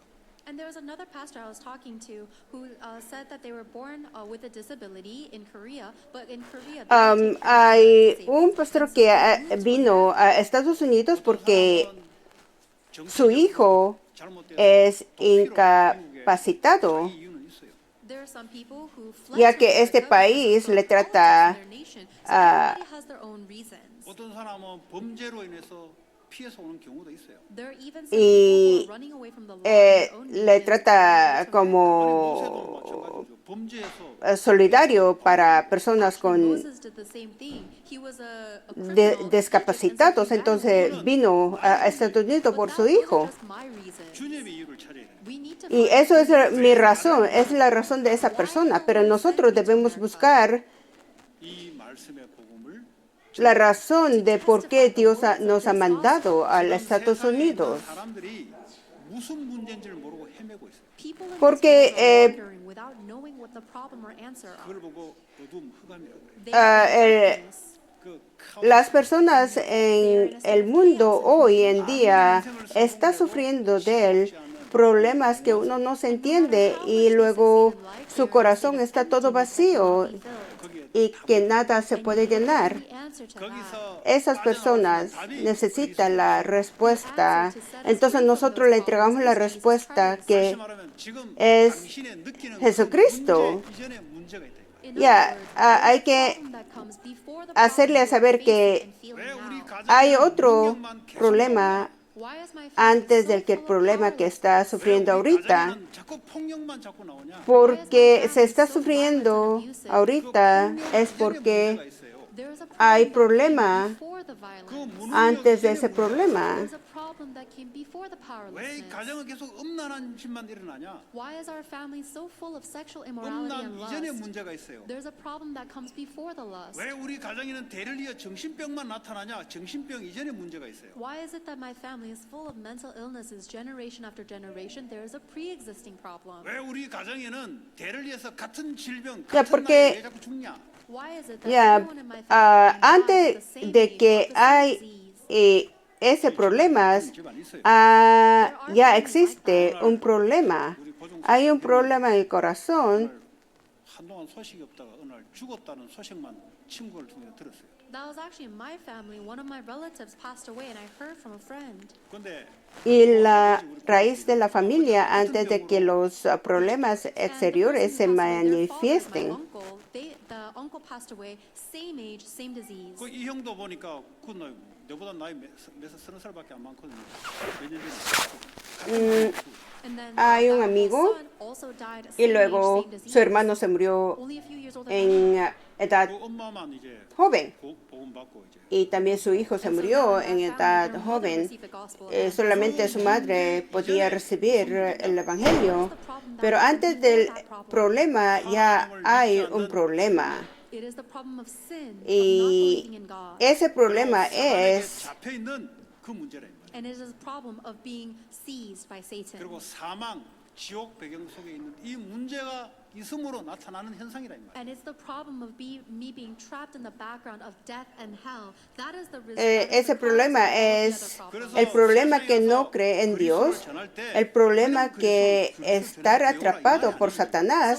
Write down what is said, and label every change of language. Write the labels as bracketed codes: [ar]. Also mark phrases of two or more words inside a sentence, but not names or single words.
[en] And there was another pastor I was talking to who said that they were born with a disability in Korea, but in Korea they don't take care of [es] Hay [en] the [es] un pastor que vino a Estados Unidos porque su hijo es incapacitado, [en] There are some people who fled [es] ya [en] to [es] que este [en] America because [es] país [en] of [es] le [en] the [es] trata [en] politics in their nation. So everybody has their own reasons. [ko] 어떤 사람은 범죄로 인해서 피해서 오는 경우도 있어요. [en] There are even some people who are running away from the law in their own [es] le [en] nation [es] trata [en] to America. [es] como [ko] 마찬가지죠. 범죄에서 [es] solidario para personas con [en] Moses did the same thing. He was a criminal [es] discapacitados, [en] and [es] entonces vino a Estados Unidos por su hijo. [ko] 주님의 이유를 찾아야 돼요. [es] Y eso es mi razón, es la razón de esa persona, pero nosotros debemos buscar [ko] 이 말씀의 복음을 [es] la razón de por qué Dios nos ha mandado a los Estados [ko] 세상에 있는 [es] Unidos. [ko] 사람들이 무슨 문제인지를 모르고 헤매고 있어요. [es] Porque [ko] 그걸 보고 어두움 흑암이라고 그래요. 그 [es] las personas en el mundo hoy en día están sufriendo de problemas que uno no se entiende y luego su corazón está todo vacío y que nada se puede llenar. [ko] 거기서 [es] Esas personas necesitan la respuesta. Entonces nosotros le entregamos la respuesta que [ko] 말하면 지금 [es] es [ko] 당신의 느끼는 [es] Jesucristo. [ko] 문제 이전에 문제가 있다. [es] Ya, hay que hacerle saber que [ko] 왜 우리 [es] hay [ko] 가정에 [es] otro [ko] 능력만 계속 [es] problema antes del que el problema que está sufriendo ahorita. [ko] 가정에는 자꾸 폭력만 자꾸 나오냐? [es] Porque se está sufriendo ahorita es porque hay problema antes de ese problema. [ko] 왜 가정은 계속 음란한 짓만 일어나냐? [en] Why is our family so full of sexual immorality [ko] 음란 [en] and [ko] 이전에 [en] lust? [ko] 문제가 있어요. [en] There's a problem that comes before the lust. [ko] 왜 우리 가정에는 대를 이어 정신병만 나타나냐? 정신병 이전에 문제가 있어요. [en] Why is it that my family is full of mental illnesses generation after generation? There is a pre-existing problem. [ko] 왜 우리 가정에는 대를 이어서 같은 질병, [es] Ya, [ko] 같은 [es] porque- [ko] 나이에 왜 자꾸 죽냐? [en] Why is it that [es] Ya, [en] everyone in my family dies [es] antes [en] the same [es] de [en] age [es] que [en] of the same [es] hay [en] disease? [es] ese problema, [ko] 집안 있어요. [es] ya existe un problema. Hay un problema en el corazón. [ko] 오늘 한동안 소식이 없다가 어느 날 죽었다는 소식만 친구를 통해 들었어요. [en] That was actually in my family. One of my relatives passed away, and I heard from a friend. [ko] 근데 [es] Y la raíz de la familia antes de que los problemas [en] And the [es] exteriores se [en] person who passed away, their father, my [es] manifiesten. [en] uncle, the uncle passed away, same age, same disease. [ko] 그 이 형도 보니까 그날 너보다 나이 몇 30살밖에 안 많거든요. 몇년 전에. [en] And then [es] Hay un [en] that [es] amigo [en] son also died [es] y [en] same age, [es] luego [en] same disease. [es] su hermano se murió [en] Only a few years older than him. [es] en edad [ko] 그 엄마만 이제 [es] joven [ko] 복음 받고 이제 [es] y también su hijo se [en] And so [es] murió [en] now [es] en [en] that family, [es] edad [en] their mother [es] joven. [en] received the gospel and [es] Solamente su madre podía recibir el evangelio, pero antes del problema ya hay un problema. [en] it is the problem of sin, of not [es] Y [en] believing in God. [es] ese problema [ko] 사단에게 [es] es [ko] 잡혀 있는 그 문제라 이 말이에요. [en] And it is a problem of being seized by Satan. [ko] 그리고 사망, 지옥 배경 속에 있는 이 문제가 있음으로 나타나는 현상이라 이 말이에요. [en] And it's the problem of me being trapped in the background of death and hell. That is the [es] ese problema es el problema que no cree en Dios, el problema que estar atrapado por Satanás